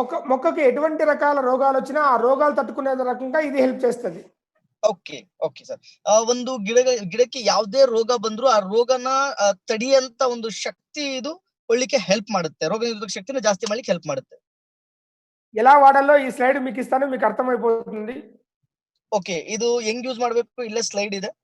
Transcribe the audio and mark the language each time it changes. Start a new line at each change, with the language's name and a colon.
Telugu: మొక్కకి ఎటువంటి రకాల రోగాలు వచ్చినా ఆ రోగాలు తట్టుకునే రకంగా ఇది హెల్ప్ చేస్తుంది.
English: Okay sir.
Kannada: ಒಂದು ಗಿಡಕ್ಕೆ ಯಾವುದೇ ರೋಗ ಬಂದ್ರು ಆ ರೋಗನ ತಡೆಯಂತ ಒಂದು ಶಕ್ತಿ ಇದು ಒಳ್ಳಿಕ್ಕೆ ಹೆಲ್ಪ್ ಮಾಡುತ್ತೆ. ರೋಗ ನಿರೋಧಕ ಶಕ್ತಿನ ಜಾಸ್ತಿ ಮಾಡ್ಲಿಕ್ಕೆ ಹೆಲ್ಪ್ ಮಾಡುತ್ತೆ.
Telugu: ఎలా వాడాలో ఈ స్లైడ్ మీకు ఇస్తాను, మీకు అర్థమైపోతుంది. ఓకే, ఇది ಹೆಂಗ್ యూజ్ ಮಾಡಬೇಕು ఇల్లే స్లైడ్ ಇದೆ.